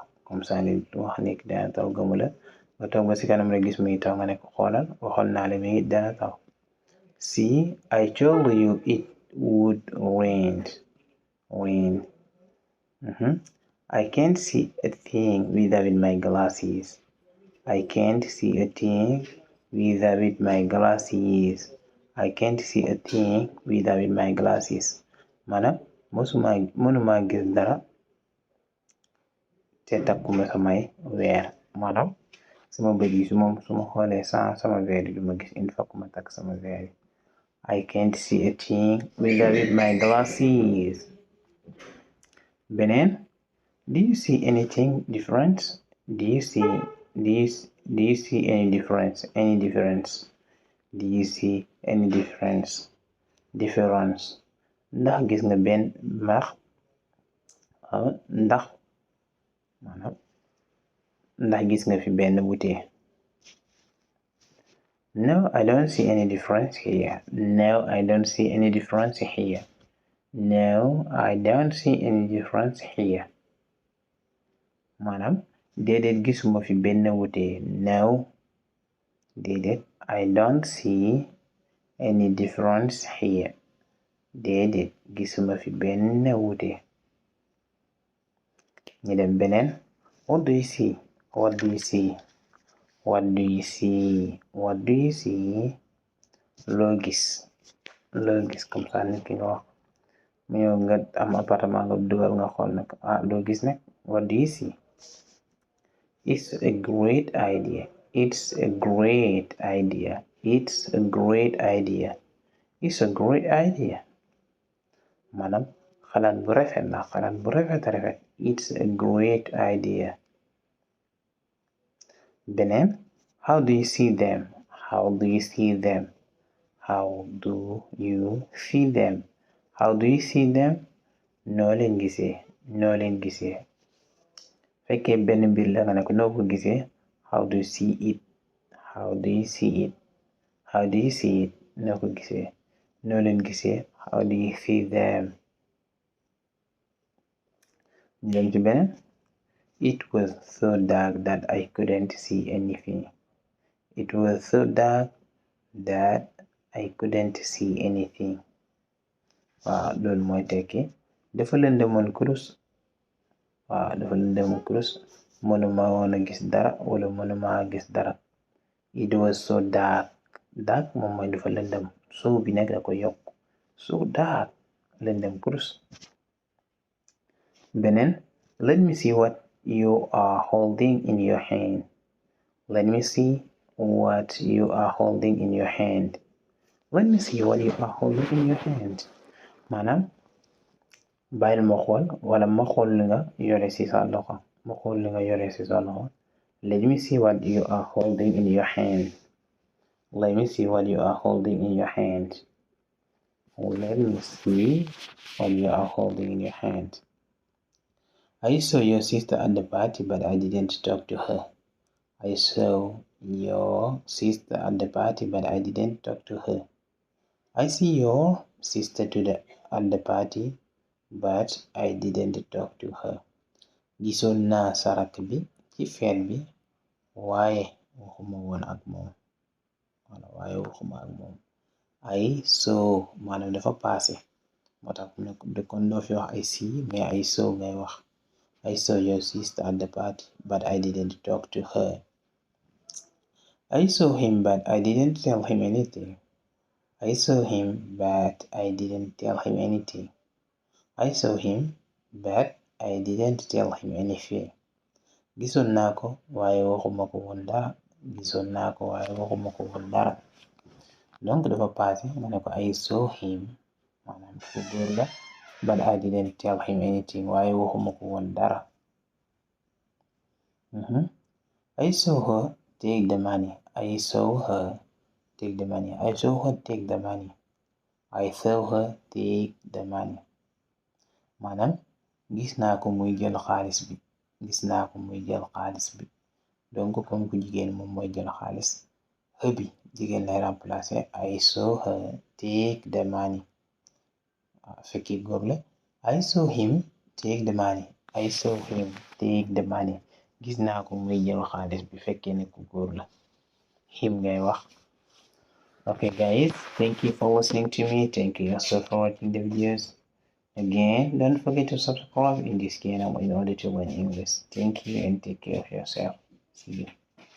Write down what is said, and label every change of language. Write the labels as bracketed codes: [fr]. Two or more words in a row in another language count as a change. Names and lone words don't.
[fr] comme ça [wo] ni wax ni dana taw gëmu la nga toog ba si kanam rek gis muy taw nga ne ko xoolal waxoon naa la mi dana taw. [en] See I told you it would rain. I can't see a thing without my glasses. I can't see a thing without my glasses. I can't see a thing without my glasses. [wo] maanaam mënuma gis dara te takkuma samay weer. maanaam sama bët yi su ma xoolee sama weer yi duma gis [fr] il faut que [wo] ma takk sama weer yi. [en] I can't see a thing without my glasses. beneen do you see anything different? Do you see any difference? Do you see any difference? [wo] ndax gis nga benn ndax gis nga fi benn wute. [en] No, I don't see any difference here. No, I don't see any difference here. No, I don't see any difference here. [wo] maanaam déedéet gisuma fi benn wute. [en] No, déedéet I don't see any difference here. [wo] déedéet gisuma fi benn wute. ñu dem beneen [en] what do you see? What do you see? What do you see? What do you see? [wo] loo gis [fr] comme ça [wo] nit ki nga wax mu ñëw nga am appartement nga dugal nga xool nag loo gis nag [en] what do you see? It's a great idea. It's a great idea. It's a great idea. It's a great idea. [wo] maanaam xalaat bu rafet la xalaat bu rafet. [en] It's a great idea. beneen how do you see them? How do you see them? How do you see them? How do you see them? [wo] noo leen gisee. fekkee benn mbir la nga ne ko noo ko gisee [en] how do you see it? How do you see it? How do you see it? [wo] noo ko gisee. noo leen gisee [en] how do you see them? [wo] ñu dem ci beneen [en] It was so dark that I couldn't see anything. It was so dark that I couldn't see anything. [wo] waaw loolu mooy tekki dafa lëndëmoon kurus. waaw dafa lëndëmoon kurus mënuma woon a gis dara wala mënuma gis dara. [en] It was so dark. [wo] Dark moom mooy dafa lëndëm, so bi nag da ko yokk. [en] So dark [wo] lëndëm kurus. Beneen, [en] let me see what you are holding in your hand. Let me see what you are holding in your hand. Let me see what you are holding in your hand. [wo] maanaam bàyyil ma xool wala ma xool li nga yore ci sa loxo. ma xool li nga yore ci sa loxo. [en] Let me see what you are holding in your hand. Let me see what you are holding in your hand. Let me see what you are holding in your hand. I saw your sister at the party, but I didn't talk to her. I saw your sister at the party, but I didn't talk to her. I see your sister at the party, but I didn't talk to her. [wo] Gisoon naa sa rakk bi ci feet bi, waaye waxuma woon ak moom. [en] I saw [wo] maanaam dafa paase, moo tax kon doo fi wax [en] I see [wo] mais [en] I saw [wo] ngay wax. [en] I saw your sister at the party, but I didn't talk to her. I saw him, but I didn't tell him anything. I saw him, but I didn't tell him anything. I saw him, but I didn't tell him anything. [wo] Gisoon naa ko waaye waxuma ko woon dara. Gisoon naa ko waaye waxuma ko woon dara. Donc dafa passé nga ne ko [en] I saw him [wo] maanaam ku góor la, [en] but I didn't tell him anything [wo] waaye waxuma ko woon dara. [en] I saw her take the money. I saw her take the money. I saw her take the money. I saw her take the money. [wo] maanaam gis naa ko muy jël xaalis bi. gis naa ko muy jël xaalis bi. [fr] donc comme [wo] ku jigéen moom mooy jël xaalis, her bi jigéen lay remplacer. [en] I saw her take the money. [wo] fekki góor la, [en] I saw him take the money. I saw him take the money. [wo] gis naa ko muy jël xaalis bi fekkee ne ku góor la, him ngay wax. [en] Okay guys, thank you for listening to me. Thank you also for watching the videos. Again, don't forget to subscribe in this channel in order to learn English. Thank you and take care of yourself. See you.